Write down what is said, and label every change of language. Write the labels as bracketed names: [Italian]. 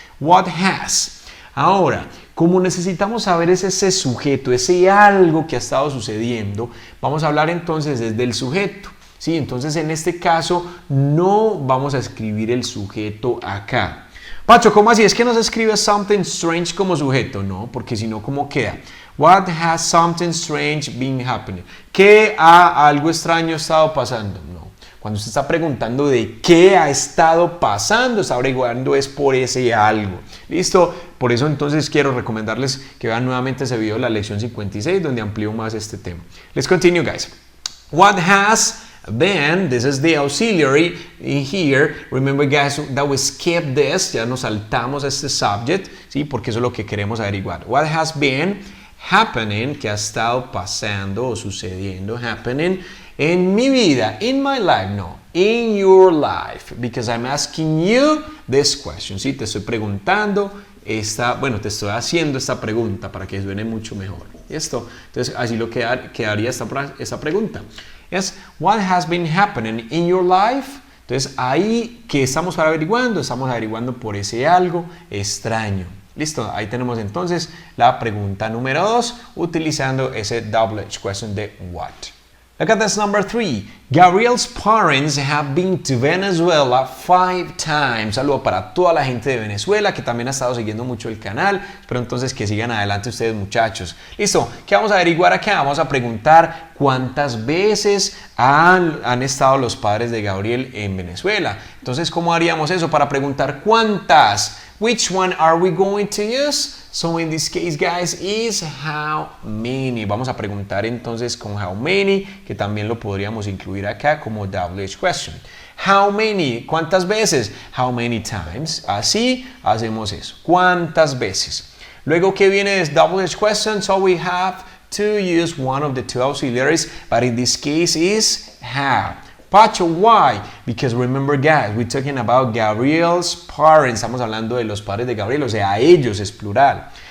[English] What has. [Spanish] Ahora, como necesitamos saber ese sujeto, ese algo que ha estado sucediendo, vamos a hablar entonces desde el sujeto. ¿Sí? Entonces, en este caso, no vamos a escribir el sujeto acá. Pacho, ¿cómo así? ¿Es que no se escribe [English] something strange [Spanish] como sujeto? No, porque si no, ¿cómo queda? [English] What has something strange been happening? [Spanish] ¿Qué algo extraño estado pasando? No. Cuando usted está preguntando de qué ha estado pasando, está averiguando es por ese algo. ¿Listo? Por eso entonces quiero recomendarles que vean nuevamente ese video de la lección 56 donde amplío más este tema. [English] Let's continue, guys. What has been, this is the auxiliary in here. Remember, guys, that we skipped this. [Spanish] Ya nos saltamos este subject, ¿sí? Porque eso es lo que queremos averiguar. [English] What has been happening, [Spanish] que ha estado pasando o sucediendo, happening en mi vida, [English] in my life, [Spanish] no, [English] in your life, because I'm asking you this question, [Spanish] ¿sí? Te estoy preguntando te estoy haciendo esta pregunta para que suene mucho mejor. ¿Listo? Entonces, así lo quedaría esta pregunta. [English] Es, what has been happening in your life? [Spanish] Entonces, ahí, ¿qué estamos averiguando? Estamos averiguando por ese algo extraño. Listo, ahí tenemos entonces la pregunta número 2 utilizando ese double H question de what. [English] Look at this number 3. Gabriel's parents have been to Venezuela 5 times. [Spanish] Saludo para toda la gente de Venezuela que también ha estado siguiendo mucho el canal. Espero entonces que sigan adelante ustedes, muchachos. Listo, ¿qué vamos a averiguar acá? Vamos a preguntar cuántas veces han estado los padres de Gabriel en Venezuela. Entonces, ¿cómo haríamos eso para preguntar cuántas? [English] Which one are we going to use? So in this case, guys, is how many. [Spanish] Vamos a preguntar entonces con how many, que también lo podríamos incluir acá como double H question. [English] How many? [Spanish] ¿Cuántas veces? [English] How many times? [Spanish] Así hacemos eso. ¿Cuántas veces? Luego, ¿qué viene es double H question? [English] So we have to use one of the two auxiliaries, but in this case is have. Pacho, why? Because remember, guys, we're talking about Gabriel's parents. [Spanish] Estamos hablando de los padres de Gabriel, o sea, ellos es plural.